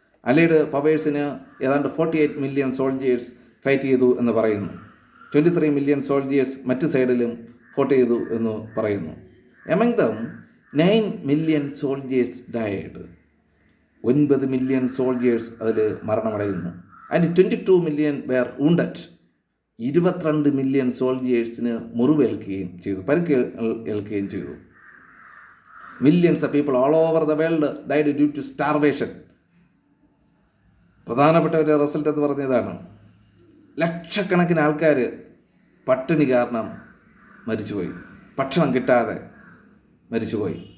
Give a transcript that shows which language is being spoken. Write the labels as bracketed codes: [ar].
[ml] Allied powersന് ഏതാണ്ട് [en] 48 million soldiers [ml] fight ചെയ്തു എന്ന് പറയുന്നു. [en] 23 million soldiers [ml] മറ്റ് സൈഡിലും ഫോട്ട് ചെയ്തു എന്ന് പറയുന്നു. [en] Among them, 9 million soldiers died. 9 million soldiers [ml] അതിൽ മരണമടയുന്നു. [en] And 22 million were wounded. [ml] 22 million സോൾജിയേഴ്സിന് മുറിവേൽക്കുകയും ചെയ്തു, പരിക്ക് ഏൽക്കുകയും ചെയ്തു. [en] Millions of people all over the world died due to starvation. [ml] പ്രധാനപ്പെട്ട ഒരു റിസൾട്ട് എന്ന് പറഞ്ഞതാണ്, ലക്ഷക്കണക്കിന് ആൾക്കാർ പട്ടിണി കാരണം മരിച്ചുപോയി, ഭക്ഷണം കിട്ടാതെ മരിച്ചുപോയി.